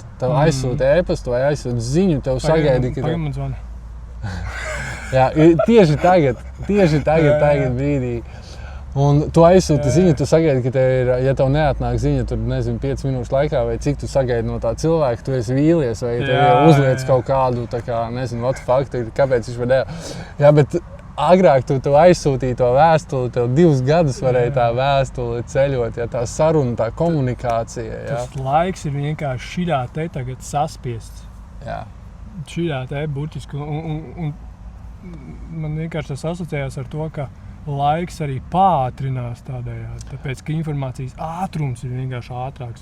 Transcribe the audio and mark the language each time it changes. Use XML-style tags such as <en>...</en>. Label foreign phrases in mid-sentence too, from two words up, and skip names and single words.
<lv>Tev aizsūta e-pastu vai aizsūta ziņu, tev sagaidi, ka man zvana. Jā, tieši tagad brīdī. Un tu aizsūti ziņu, tu sagaidi, ka tev ir, ja tev neatnāk ziņa, tur, 5 minūšu laikā, vai cik tu sagaidi no tā cilvēka, tu esi vīlies, vai tev uzliec kaut kādu,</lv> <en>what the fuck,</en> <lv>kāpēc viņš var Jā, bet agrāk tu aizsūtīji to vēstuli, tev 2 gadus varēja tā vēstuli ceļot, tā saruna, tā komunikācija. Jā. Tas laiks ir vienkārši šitā te tagad saspiests. Jā. Šitā te burtiski, un man vienkārši tas asociējās ar to, ka laiks arī pātrinās tādējādi, tāpēc, ka informācijas ātrums ir vienkārši ātrāks.</lv>